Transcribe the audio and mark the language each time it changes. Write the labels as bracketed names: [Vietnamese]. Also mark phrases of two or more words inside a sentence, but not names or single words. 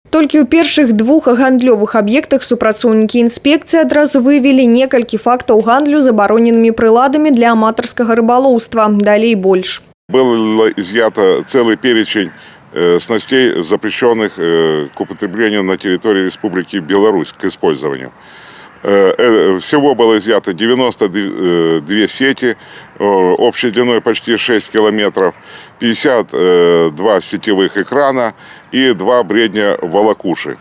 [Belarusian] Толькі ў першых двух гандлёвых аб'ектах супрацоўнікі інспекцыі адразу выявілі некалькі фактаў гандлю забароненымі прыладамі для аматарскага рыбалоўства. Далей больш. [Russian] Было изъято целый перечень снастей, запрещенных к употреблению на территории Республики Беларусь к использованию. Всего было изъято 92 сети, общей длиной почти 6 километров, 52 сетевых экрана и 2 бредня волокуши.